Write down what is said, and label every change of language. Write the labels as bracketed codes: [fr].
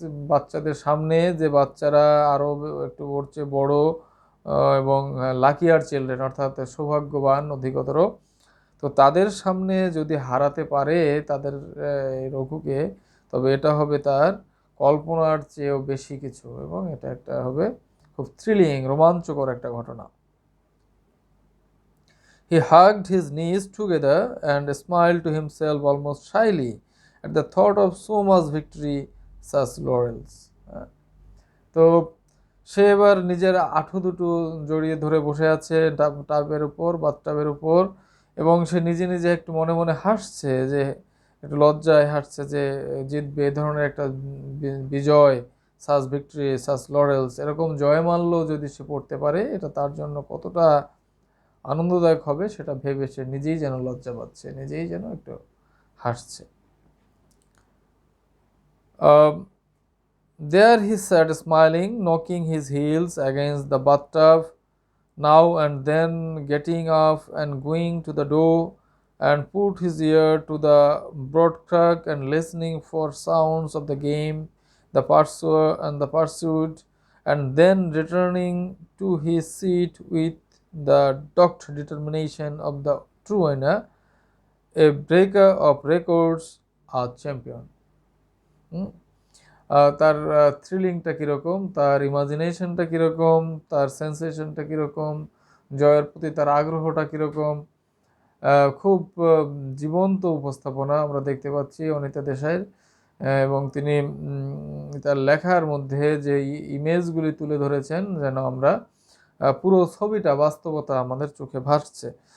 [bn] বাচ্চাদের সামনে, যে বাচ্চারা আরও একটু ওর চেয়ে বড়ো এবং [en] luckier children, [bn] অর্থাৎ সৌভাগ্যবান অধিকতর, তো তাদের সামনে যদি হারাতে পারে তাদের রঘুকে, তবে এটা হবে তার কল্পনার চেয়েও বেশি কিছু, এবং এটা একটা হবে খুব থ্রিলিং, রোমাঞ্চকর একটা ঘটনা। [en] He hugged his knees together and smiled to himself almost shyly at the thought of so much victory, such laurels. [bn] তো সে এবার নিজের আঁঠু দুটো জড়িয়ে ধরে বসে আছে বাথটাবের উপর, এবং সে নিজে নিজে একটু মনে মনে হাসছে, যে একটু লজ্জায় হাসছে যে জিতবে, এ ধরনের একটা বিজয়, [en] such victory, such laurels, [bn] এরকম জয়মাল্য যদি সে পড়তে পারে, এটা তার জন্য কতটা আনন্দদায়ক হবে সেটা ভেবে সে নিজেই যেন লজ্জা পাচ্ছে, নিজেই যেন একটু হাসছে। [en] There he sat smiling, knocking his heels against the bathtub, now and then getting up and going to the door and put his ear to the broad crack and listening for sounds of the game, the pursuer and the pursued, and then returning to his seat with the dogged determination of the true winner, a breaker of records, a champion. [bn] তার থ্রিলিংটা কীরকম, তার ইমাজিনেশনটা কীরকম, তার সেন্সেশনটা কীরকম, জয়ের প্রতি তার আগ্রহটা কীরকম, খুব জীবন্ত উপস্থাপনা আমরা দেখতে পাচ্ছি অনিতা দেশাইয়ের। এবং তিনি তার লেখার মধ্যে যে ইমেজগুলি তুলে ধরেছেন, যেন আমরা পুরো ছবিটা বাস্তবতা আমাদের চোখে ভাসছে।